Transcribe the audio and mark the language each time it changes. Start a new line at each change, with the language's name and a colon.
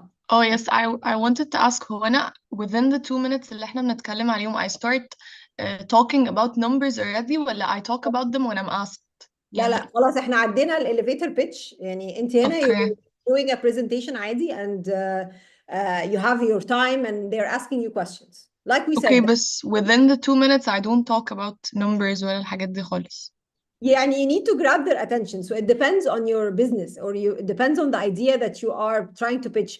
English: Oh yes, I wanted to ask,
Arabic: هو أنا
English: within the 2 minutes
Arabic: اللي احنا بنتكلم عليهم
English: I start talking about numbers already
Arabic: ولا
English: I talk about them when I'm asked؟
Arabic: لا خلاص احنا عدينا الاليفيتر بيتش. يعني انت هنا
English: you're doing a presentation
Arabic: عادي
English: and you have your time and they're asking you questions like we said. Okay, but within the 2 minutes I don't talk about numbers
Arabic: ولا الحاجات دي خالص. يعني
English: you need to grab their attention. So it depends on your business, or it depends on the idea that you are trying to pitch.